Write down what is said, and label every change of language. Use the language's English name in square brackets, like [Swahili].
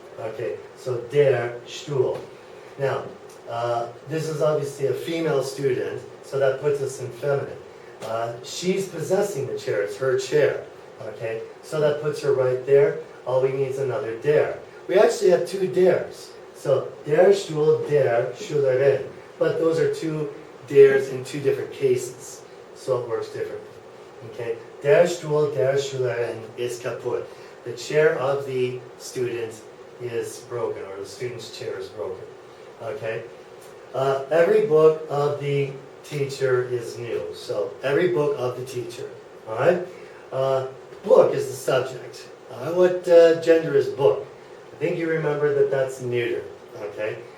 [English] Okay, so der Stuhl. Now, this is obviously a female student, so that puts us in feminine. She's possessing the chair, it's her chair. Okay, so that puts her right there. All we need is another der. We actually have two ders. [German] So, der Stuhl, der Schülerin. [English] But those are two ders in two different cases. So it works differently. [German] Okay, der Stuhl, der Schülerin is kaputt. [English] The chair of the student is broken, or the student's chair is broken. Okay, every book of the teacher is new. So, every book of the teacher. Alright? Book is the subject. What gender is book? I think you remember that that's neuter. Okay?